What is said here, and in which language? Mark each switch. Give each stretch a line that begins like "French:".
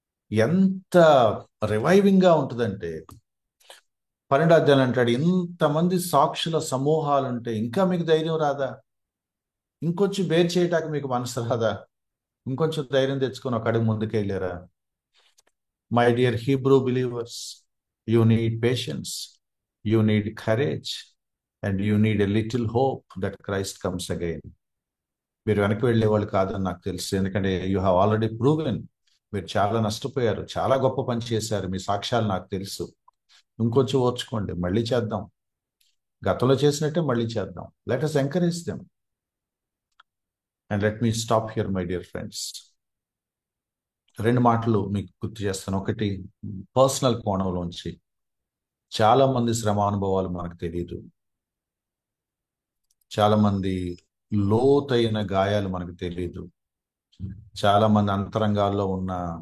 Telugu: ఎంత రివైవింగ్ గా ఉంటుందంటే, 12 అధ్యాయులు అంటాడు, ఇంతమంది సాక్షుల సమూహాలు ఉంటే ఇంకా మీకు ధైర్యం రాదా? ఇంకొంచెం బేర్ చేయటానికి మీకు మనసు రాదా? ఇంకొంచెం ధైర్యం తెచ్చుకొని ఒక అడుగు ముందుకు వెళ్ళారా?
English: My dear Hebrew believers, you need patience, you need courage, and you need a little hope that Christ comes again.
Telugu: మీరు వెనక్కి వెళ్ళేవాళ్ళు కాదని నాకు తెలుసు. ఎందుకంటే
English: You have already proven.
Telugu: మీరు చాలా నష్టపోయారు, చాలా గొప్ప పని చేశారు, మీ సాక్ష్యాలు నాకు తెలుసు. ఇంకొంచెం ఓర్చుకోండి, మళ్ళీ చేద్దాం, గతంలో చేసినట్టే మళ్ళీ చేద్దాం.
English: Let us encourage them. And let me stop here, my dear friends.
Telugu: 2 మాటలు మీకు గుర్తు చేస్తాను. ఒకటి, పర్సనల్ కోణంలోంచి చాలా మంది శ్రమ అనుభవాలు మనకు తెలియదు. చాలా మంది లోతైన గాయాలు మనకు తెలియదు. చాలా మంది అంతరంగాల్లో ఉన్న